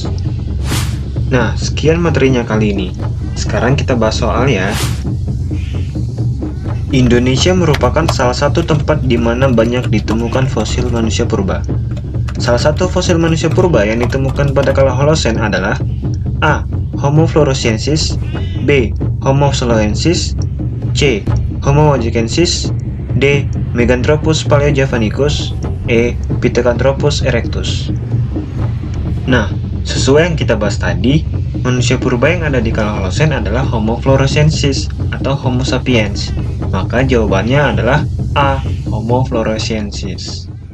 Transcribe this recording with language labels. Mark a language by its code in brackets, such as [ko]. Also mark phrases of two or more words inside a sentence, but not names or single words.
[id] Nah, sekian materinya kali ini. Sekarang kita bahas soal ya. Indonesia merupakan salah satu tempat di mana banyak ditemukan fosil manusia purba. Salah satu fosil manusia purba yang ditemukan pada kala Holosen adalah A. Homo floresiensis, B. Homo soloensis, C. Homo wajakensis, D. Meganthropus paleojavanicus. E. Pithecanthropus erectus. Nah, sesuai yang kita bahas tadi, manusia purba yang ada di kala Holosen adalah Homo floresiensis atau Homo sapiens. Maka jawabannya adalah A. Homo floresiensis.